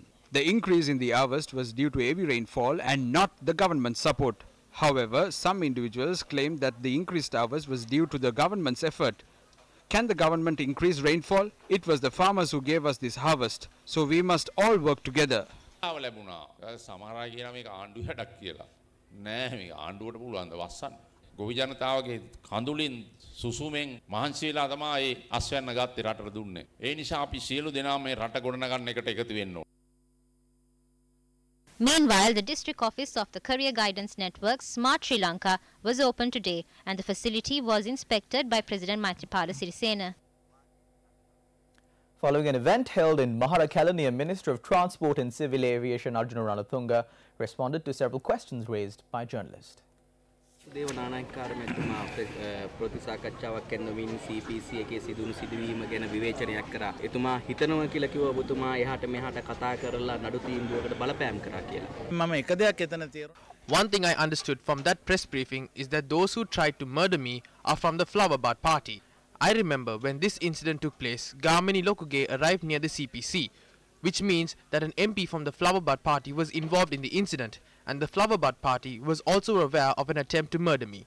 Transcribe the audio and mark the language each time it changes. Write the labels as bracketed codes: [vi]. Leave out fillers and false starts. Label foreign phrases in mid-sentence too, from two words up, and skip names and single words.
[en] The increase in the harvest was due to heavy rainfall and not the government's support. However, some individuals claim that the increased harvest was due to the government's effort. Can the government increase rainfall? It was the farmers who gave us this harvest, so we must all work together. [si] ගොවි ජනතාවගේ කඳුලින් සුසුමෙන් මහන්සියලා තමයි ඒ අස්වැන්න ගත්තේ රටට දුන්නේ. ඒ නිසා අපි සියලු දෙනා මේ රට ගොඩනගන්න එකට එකතු වෙන්න ඕන. [en] Meanwhile, the district office of the career guidance network Smart Sri Lanka was opened today and the facility was inspected by President Maithripala Sirisena. Following an event held in Maharakalaniya, Minister of Transport and Civil Aviation Arjuna Ranatunga responded to several questions raised by journalists. [si] ප්‍රතිසාකච්ඡාවක් කරනමින් CPC එකේ සිදුණු සිදුවීම ගැන විවේචනයක් කරා. එතුමා හිතනවා කියලා කිව්ව ඔබතුමා එහාට මෙහාට කතා කරලා නඩු තීන්දුවකට බලපෑම් කරා කියලා. මම එක දෙයක් එතන තේරුණා. [en] One thing I understood from that press briefing is that those who tried to murder me are from the Flower Bud party. I remember when this incident took place, Gamini Lokuge arrived near the CPC, which means that an MP from the Flower Bud party was involved in the incident, and the Flower Bud party was also aware of an attempt to murder me.